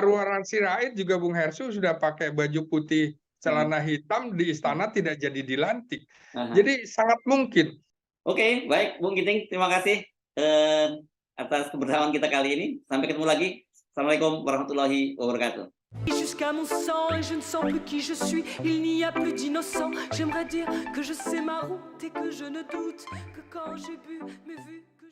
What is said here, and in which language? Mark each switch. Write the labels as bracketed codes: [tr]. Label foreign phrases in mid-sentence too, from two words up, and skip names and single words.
[id] Marwarar Sirait juga, Bung Hersu, sudah pakai baju putih, Ya. celana hitam di istana, tidak jadi dilantik. Aha. Jadi sangat mungkin. Oke, baik, Bung Giting, terima kasih atas kebersamaan kita kali ini. Sampai ketemu lagi. [ar] السلام عليكم ورحمة الله وبركاته. [fr] Jusqu'à mon sang et je ne sens plus qui je suis, il n'y a plus d'innocent. J'aimerais dire que je sais ma route et que je ne doute que quand j'ai bu mes vues.